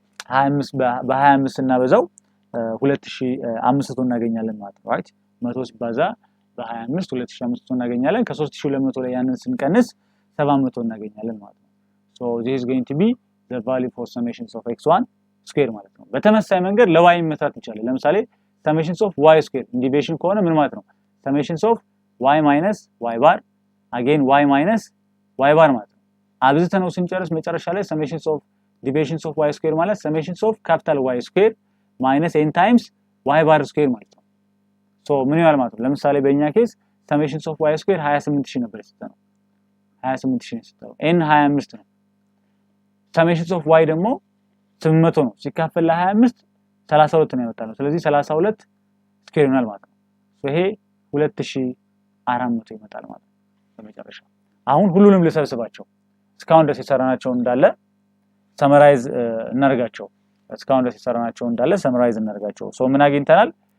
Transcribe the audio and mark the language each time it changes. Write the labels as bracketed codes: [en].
[am] 25 በ25 እናበዛው 2500 እናገኛለን ማለት ነው። ራይት 100 ሲባዛ በ25 2500 እናገኛለን። ከ3200 ላይ ያንን ስንቀንስ 700 እናገኛለን ማለት ነው። [en] so this is going to be the value for summations of x1 square [am] ማለት ነው። በተመሳሳይ መንገድ ለy መስራት እንችላለን። ለምሳሌ summations of y square ዲቪዬሽን ከሆነ ምን ማለት ነው? summations of y minus y bar again y minus y bar ማለት ነው። አብዝተነው ስንጨርስ መጨረሻ ላይ summations of divisions of y square ማለት summations of capital Y square minus n times y bar square ማለት ነው። so ምን ይሆናል ማለት ነው? ለምሳሌ በእኛ ኬስ summations of y square 28000 ነበር የሰጠነው 28000 ነው የሰጠነው n 25 ነው። summations of y ደግሞ 800 ነው ሲካፈል ለ25 32 ነው ያወጣነው። ስለዚህ 32 ስኩዌር ይሆናል ማለት ነው። so ይሄ 2400 ይመጣል ማለት ነው በመጨረሻ። አሁን ሁሉንም ልሰብስባቸው እስካሁን ድረስ የሰራናቸው እንዳለ ሰመራይዝ እናርጋቸው። እስካሁን ድረስ የሰራናቸው እንዳለ ሰመራይዝ እናርጋቸው። ሶ ምን አግኝተናል?